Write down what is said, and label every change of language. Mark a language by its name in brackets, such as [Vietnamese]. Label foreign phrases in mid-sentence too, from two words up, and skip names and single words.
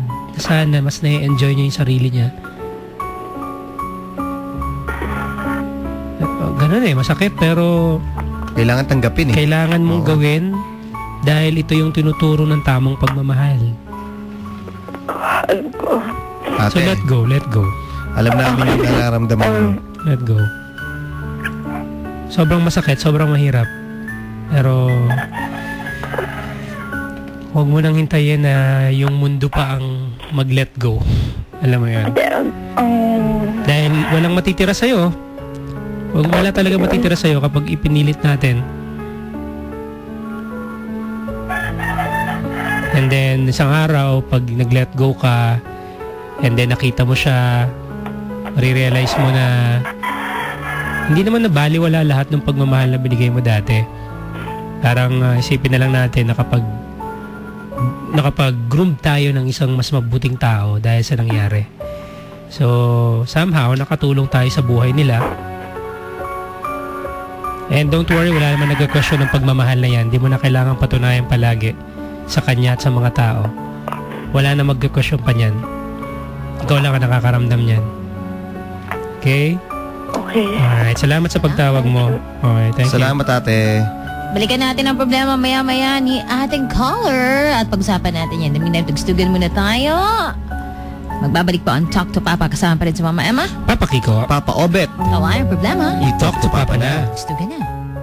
[Filipino] Sana mas na-enjoy niya yung sarili niya. Ganun masakit pero Kailangan tanggapin kailangan mong Oo. gawin dahil ito yung tinuturo ng tamang pagmamahal. So Ate, [English] let go. [Filipino] alam namin yung nararamdaman mo. [English] Let go. [Filipino] Sobrang masakit, sobrang mahirap. Pero huwag mo nang hintayin na yung mundo pa ang mag-let go. Alam mo yun. Dahil walang matitira sa'yo. Wala talaga matitira sa'yo kapag ipinilit natin. [English] And then, [Filipino] isang araw, pag nag-let go ka, [English] and then [Filipino] nakita mo siya, marirealize mo na hindi naman nabaliwala lahat ng pagmamahal na binigay mo dati. Parang isipin na lang natin na nakapag-groom tayo ng isang mas mabuting tao dahil sa nangyari. [English] So, somehow, [Filipino] nakatulong tayo sa buhay nila. [English] And don't worry, [Filipino] wala naman nag-question ng pagmamahal na yan. Hindi mo na kailangan patunayan palagi sa kanya at sa mga tao. Wala na mag-question pa niyan. Ikaw lang ang nakakaramdam niyan. Okay? Okay. Alright, salamat sa pagtawag mo. [English] Okay, thank you. [Filipino] Salamat, ate. Balikan natin ang problema maya-maya ni ating caller at pag-usapan natin yan. Dami na tugstugan muna tayo. Magbabalik po ang Talk to Papa kasama pa rin sa Mama Emma. Papa Kiko. Papa Obet. Tawa ang problema. I-talk to Papa na. Tugstugan na.